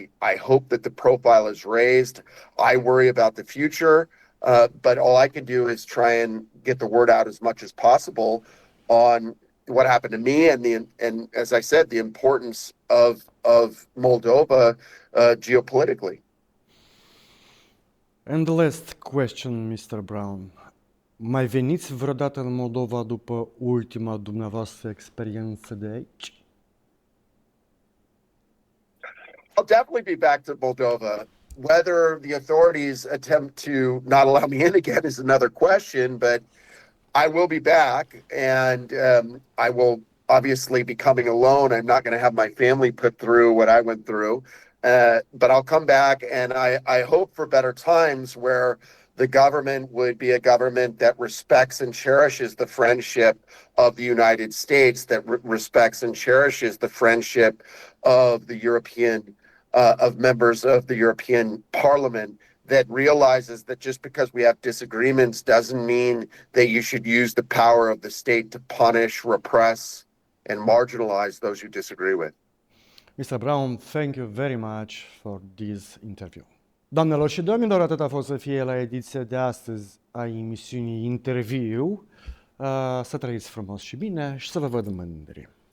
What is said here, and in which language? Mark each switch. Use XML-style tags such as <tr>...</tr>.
<en>I hope that the profile is raised. I worry about the future, but all I can do is try and get the word out as much as possible on what happened to me and as I said, the importance of Moldova geopolitically. And the last question, Mr. Brown.</en> <ro>Mai veniți vreodată în Moldova după ultima dumneavoastră experiență de aici?</ro> <en>I'll definitely be back to Moldova. Whether the authorities attempt to not allow me in again is another question, but I will be back, and I will obviously be coming alone. I'm not going to have my family put through what I went through, but I'll come back, and I hope for better times where the government would be a government that respects and cherishes the friendship of the United States, that respects and cherishes the friendship of the of members of the European Parliament, that realizes that just because we have disagreements doesn't mean that you should use the power of the state to punish, repress, and marginalize those you disagree with. Mr. Brown, thank you very much for this interview.</en> <ro>Doamnelor și domnilor, atât a fost să fie la ediția de astăzi a emisiunii Interviu. Să trăiți frumos și bine și să vă văd mândri.</ro>